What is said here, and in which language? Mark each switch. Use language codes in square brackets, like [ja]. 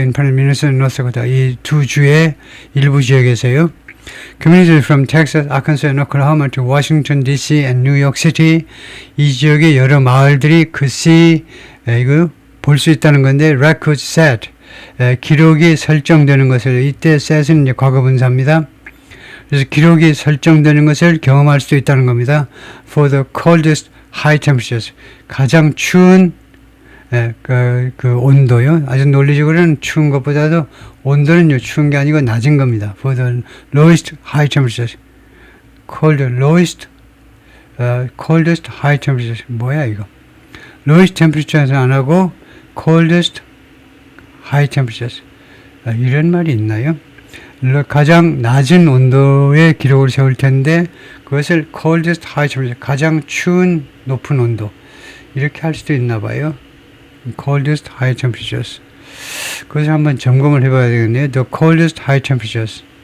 [en] in parts, [ko] 미네소타, 노스다코타, 이 두 주의 일부 지역에서요. [en] Communities from Texas, Arkansas, and Oklahoma to Washington D.C. [ko] and New York City, 이 지역의 여러 마을들이 글씨 이거 볼 수 있다는 건데, [en] records set, [ko] 기록이 설정되는 것을, 이때 set은 이제 과거분사입니다. 그래서 기록이 설정되는 것을 경험할 수도 있다는 겁니다. [en] For the coldest high temperatures, [ko] 가장 추운 그 온도요. 아주 논리적으로는 추운 것보다도 온도는요, 추운 게 아니고 낮은 겁니다. [en] For the lowest high temperatures. coldest high temperatures. [ko] 뭐야, 이거? [en] lowest temperature에서 [ko] 안 하고, [en] coldest high temperatures. [ko] 이런 말이 있나요? 가장 낮은 온도의 기록을 세울 텐데, 그것을 [en] coldest high temperature, [ko] 가장 추운 높은 온도. 이렇게 할 수도 있나 봐요. [en] coldest high temperatures. [ko] 그것을 한번 점검을 해봐야 되겠네요. [en] The coldest high temperatures.